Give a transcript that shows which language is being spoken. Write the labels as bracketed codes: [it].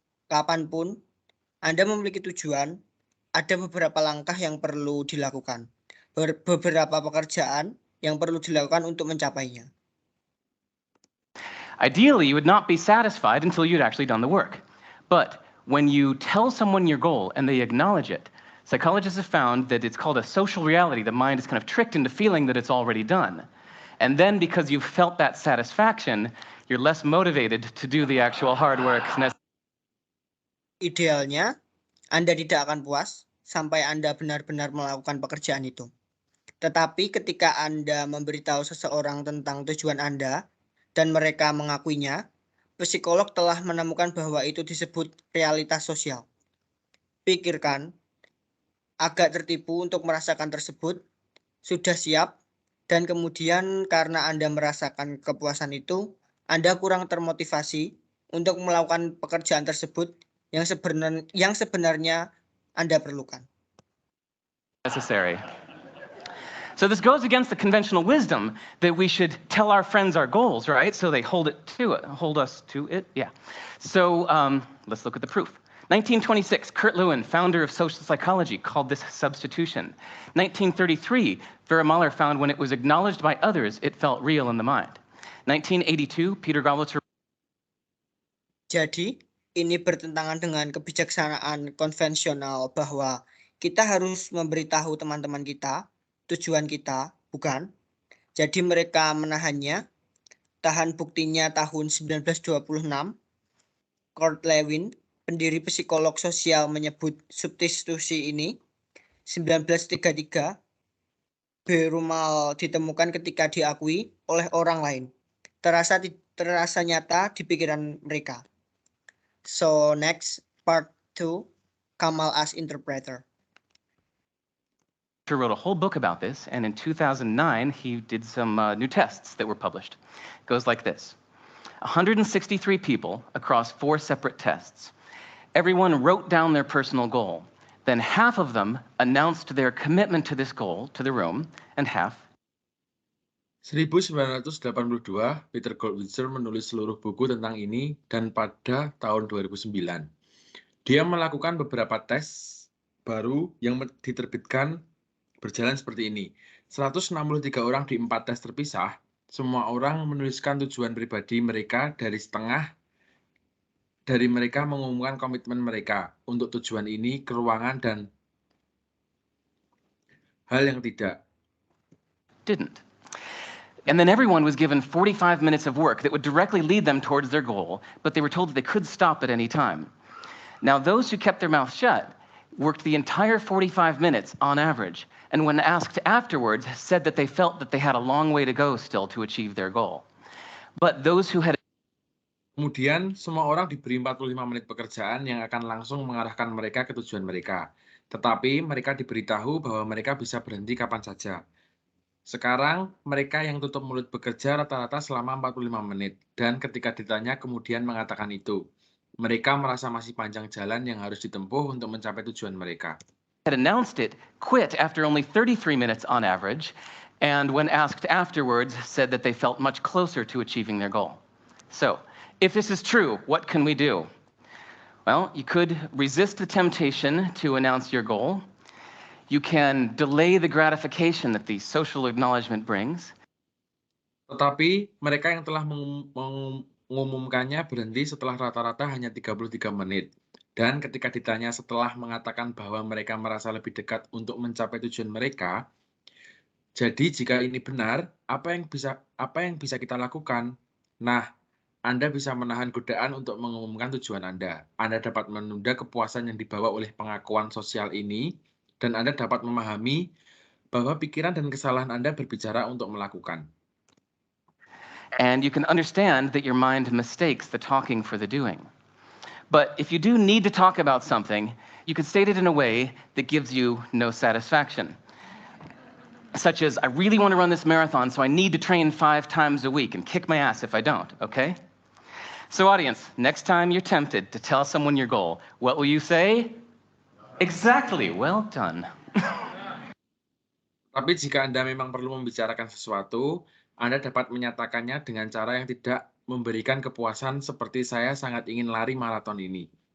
[id] Kapanpun Anda memiliki tujuan, ada beberapa langkah yang perlu dilakukan. Beberapa pekerjaan yang perlu dilakukan untuk mencapainya. [en] Ideally, you would not be satisfied until you'd actually done the work. But when you tell someone your goal and they acknowledge it, psychologists have found that it's called a social reality. The mind is kind of tricked into feeling that it's already done. And then because you've felt that satisfaction, you're less motivated to do the actual hard work. [id] Idealnya, Anda tidak akan puas sampai Anda benar-benar melakukan pekerjaan itu. Tetapi ketika Anda memberitahu seseorang tentang tujuan Anda dan mereka mengakuinya, psikolog telah menemukan bahwa itu disebut realitas sosial. Pikirkan, agak tertipu untuk merasakan tersebut, sudah siap, dan kemudian karena Anda merasakan kepuasan itu, Anda kurang termotivasi untuk melakukan pekerjaan tersebut yang sebenarnya Anda perlukan. [en] Necessary. So this goes against the conventional wisdom that we should tell our friends our goals, right? So they hold us to it. Yeah. So let's look at the proof. 1926, Kurt Lewin, founder of social psychology, called this substitution. 1933, Vera Mahler found when it was acknowledged by others, it felt real in the mind. 1982, Peter Gawlitzer. [id] Jadi, ini bertentangan dengan kebijaksanaan konvensional bahwa kita harus memberitahu teman-teman kita tujuan kita, bukan. Jadi mereka menahannya. Tahan buktinya tahun 1926. Kurt Lewin, pendiri psikolog sosial, menyebut substitusi ini. 1933, Berumal ditemukan ketika diakui oleh orang lain. Terasa nyata di pikiran mereka. [en] So next, part 2, Kamal as interpreter. Wrote a whole book about this, and in 2009, he did some new tests that were published. It goes like this. 163 people across 4 separate tests. Everyone wrote down their personal goal. Then half of them announced their commitment to this goal to the room, and half [id] 1982, Peter Goldwasser menulis seluruh buku tentang ini dan pada tahun 2009, dia melakukan beberapa tes baru yang diterbitkan berjalan seperti ini. 163 orang di 4 tes terpisah, semua orang menuliskan tujuan pribadi mereka dari setengah dari mereka mengumumkan komitmen mereka untuk tujuan ini ke ruangan dan hal yang tidak. [en] didn't. And then everyone was given 45 minutes of work that would directly lead them towards their goal, but they were told that they could stop at any time. Now, those who kept their mouth shut worked the entire 45 minutes on average, and when asked afterwards, said that they felt that they had a long way to go still to achieve their goal. But those who had [id] Kemudian, semua orang diberi 45 menit pekerjaan yang akan langsung mengarahkan mereka ke tujuan mereka. Tetapi mereka diberitahu bahwa mereka bisa berhenti kapan saja. Sekarang, mereka yang tutup mulut bekerja rata-rata selama 45 menit, dan ketika ditanya kemudian mengatakan itu. Mereka merasa masih panjang jalan yang harus ditempuh untuk mencapai tujuan mereka. [en] had announced it quit after only 33 minutes on average, and when asked afterwards, said that they felt much closer to achieving their goal. So, if this is true, what can we do? Well, you could resist the temptation to announce your goal. You can delay the gratification that the social acknowledgement brings. [id] Tetapi mereka yang telah mengumumkannya berhenti setelah rata-rata hanya 33 menit. Dan ketika ditanya setelah mengatakan bahwa mereka merasa lebih dekat untuk mencapai tujuan mereka, jadi jika ini benar, apa yang bisa kita lakukan? Nah, Anda bisa menahan godaan untuk mengumumkan tujuan Anda. Anda dapat menunda kepuasan yang dibawa oleh pengakuan sosial ini, dan Anda dapat memahami bahwa pikiran dan kesalahan Anda berbicara untuk melakukan. [en] And you can understand that your mind mistakes the talking for the doing. But if you do need to talk about something, you can state it in a way that gives you no satisfaction. Such as, I really want to run this marathon, so I need to train 5 times a week and kick my ass if I don't, okay? So audience, next time you're tempted to tell someone your goal, what will you say? Exactly, well done. [id] Tapi jika Anda memang perlu membicarakan sesuatu, Anda dapat menyatakannya dengan cara yang tidak memberikan kepuasan seperti saya sangat ingin lari maraton ini.